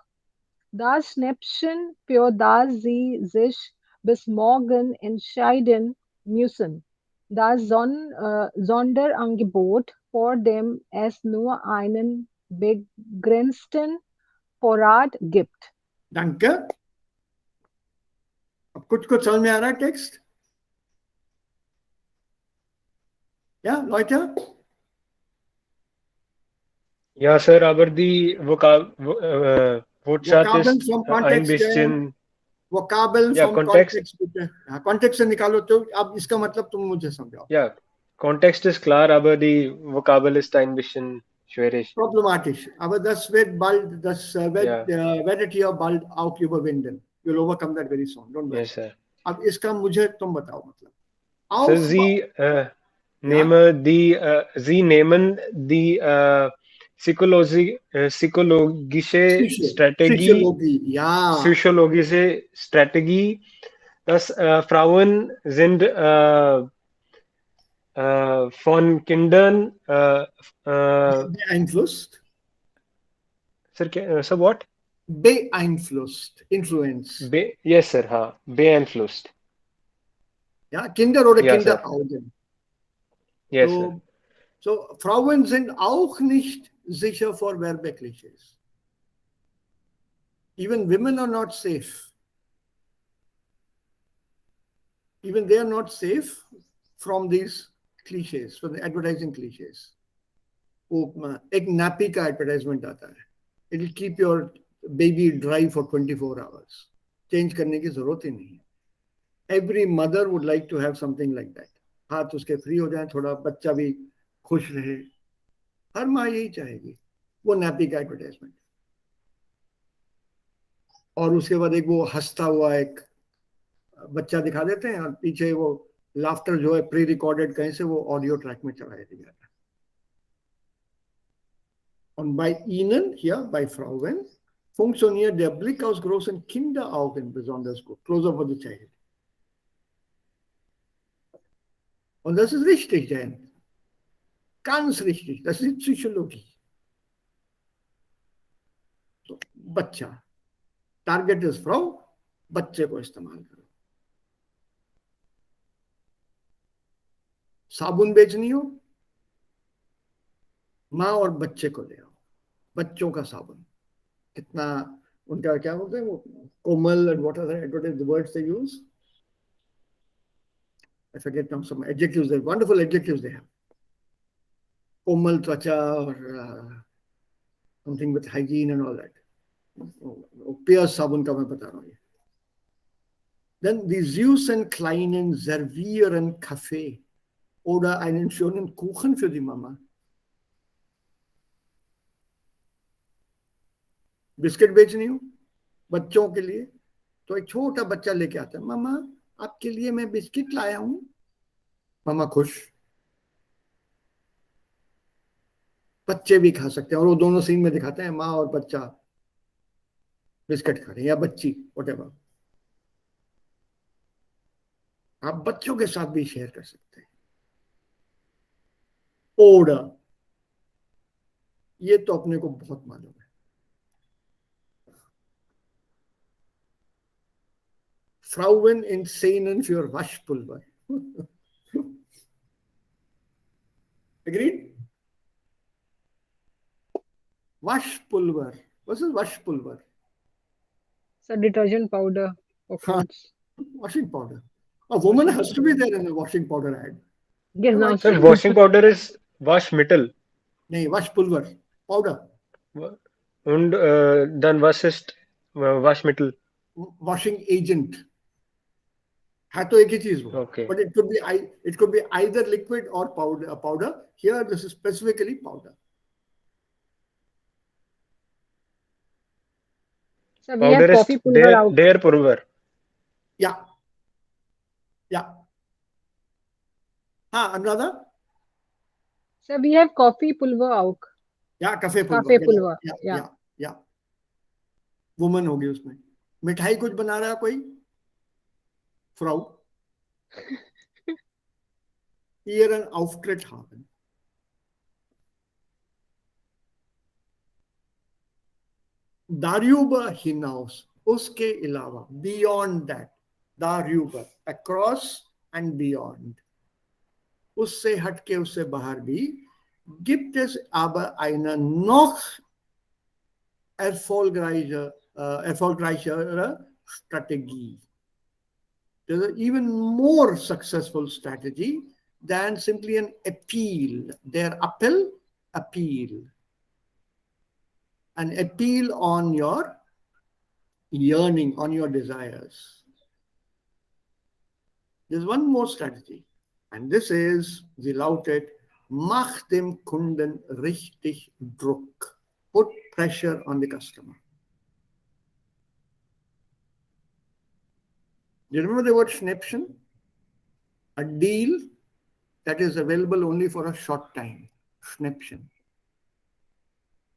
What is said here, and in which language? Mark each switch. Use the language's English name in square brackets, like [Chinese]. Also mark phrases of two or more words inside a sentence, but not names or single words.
[German] Das Schnäppchen, für das Sie sich bis morgen entscheiden müssen. Das Sonderangebot, vor dem es nur einen begrenzten Vorrat gibt. Danke. [Hindi] अब कुछ समझ में आ रहा है टेक्स्ट? [German] Ja, Leute? Ja, Sir, aber die Wortschatz Vokabeln ist vom ein Kontext bisschen. Vokabeln Ja, vom Kontext. Kontext bitte. Ja, Kontext [Hindi] से निकालो तो अब इसका मतलब तुम मुझे समझाओ. [German] Ja, Kontext ist klar, aber die Vokabel ist ein bisschen schwierig. Problematisch. Aber das wird bald, werdet ihr bald auch überwinden. [English] You'll overcome that very soon. Don't worry. Yes, sir. [Hindi] अब इसका मुझे तुम बताओ मतलब. [German] Sir, Auch, Sie nehmen die psychologische Strategie, Psychologie, ja. psychologische Strategie, dass Frauen sind von Kindern Beeinflusst. [English] sir, what? [German] Beeinflusst, influence. [English] Yes, sir, [German] beeinflusst. Ja, Kinder oder Ja, sir. Kinderaugen. [English] Yes, sir. [German] So, Frauen sind auch nicht sicher vor Werbeklischees. [English] Even women are not safe. Even they are not safe from these cliches, from the advertising cliches. [Hindi] वो एक nappy का advertisement आता है. [English] It will keep your baby dry for 24 hours. [Hindi] Change करने की जरूरत ही नहीं. [English] Every mother would like to have something like that. [Hindi] हाथ उसके फ्री हो जाए, थोड़ा बच्चा भी खुश रहे. हर माँ यही चाहेगी. वो nappy का advertisement. और उसके बाद एक वो हंसता हुआ एक बच्चा दिखा देते हैं और पीछे वो लाफ्टर जो है [English] pre recorded [Hindi] कहीं से वो [English] audio track [Hindi] में चढ़ाया दिया जाता है. [German] Und bei ihnen, hier bei Frauen, funktioniert der Blick aus großen Kinderaugen besonders gut. [English] Closer for the child. [German] Und das ist richtig, denn ganz richtig. Das ist Psychologie. So, बच्चा. Target ist Frau, [Hindi] बच्चे को इस्तेमाल करो. साबुन बेचनी हो, माँ और बच्चे को ले आओ. बच्चों का साबुन. कितना उनका क्या बोलते हैं वो कोमल [English] and what are the words they use? I forget now some adjectives. They're wonderful adjectives they have. [Hindi] कोमल त्वचा [English] or something with hygiene and all that. [Hindi] पियस साबुन का मैं बता रहा हूँ. [German] Then die süßen kleinen servieren Kaffee oder einen schönen Kuchen für die Mama. [Hindi] बिस्किट बेचनी हो बच्चों के लिए तो एक छोटा बच्चा लेके आता है, मामा आपके लिए मैं बिस्किट लाया हूं. मामा खुश. बच्चे भी खा सकते हैं और वो दोनों सीन में दिखाते हैं माँ और बच्चा बिस्किट खा रहे हैं या बच्ची व्हाटएवर. आप बच्चों के साथ भी शेयर कर सकते हैं. ऑर्डर, ये तो अपने को बहुत मालूम है. [German] Frauen in Szenen für Waschpulver. [English] Agreed? [German] Waschpulver. [English] What is Waschpulver? So detergent powder for clothes. Washing powder. A woman has to be there in a washing powder ad. Yes, now Sir, washing powder is wash metal. [Hindi] नहीं, [German] Waschpulver. Powder. Und dann was ist Waschmittel? [English] Washing agent. [Hindi] है तो एक ही चीज वो. [English] Okay. But it could be either liquid or powder. Here this is specifically powder. so we have coffee pulver out. [German] Der pulver. [English] Yeah. Another? So we have coffee pulver out. Yeah, cafe pulver. Cafe pulver. [Hindi] Yeah. Woman होगी उसमें. मिठाई कुछ बना रहा है कोई? [German] Frau. Ihren Auftritt haben. Darüber hinaus, [Hindi] उसके अलावा, [English] beyond that, darüber, across and beyond. [Hindi] उससे हटके उससे बाहर भी, [German] gibt es aber eine noch erfolgreichere Strategie. [English] There's an even more successful strategy than simply an appeal. Their appeal. An appeal on your yearning, on your desires. There's one more strategy, and this is, [German] sie lautet, mach dem Kunden richtig Druck. [English] Put pressure on the customer. Do you remember the word Schnäppchen? A deal that is available only for a short time. [German] Schnäppchen.